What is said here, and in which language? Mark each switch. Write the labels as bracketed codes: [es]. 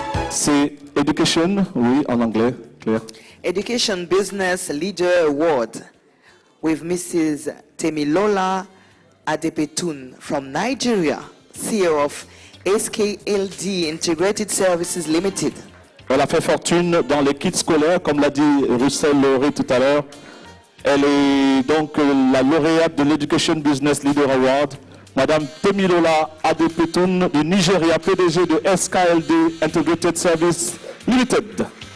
[fr] C'est Education, oui, en anglais, Claire. [en] Education Business Leader Award with Mrs. Temilola Adepetun from Nigeria, CEO of SKLD Integrated Services Limited. [fr] Elle a fait fortune dans les kits scolaires, comme l'a dit Russell Laurie tout à l'heure. Elle est donc la lauréate de l'Education Business Leader Award. Madame Temilola Adepetun du Nigeria, PDG de SKLD Integrated Service Limited.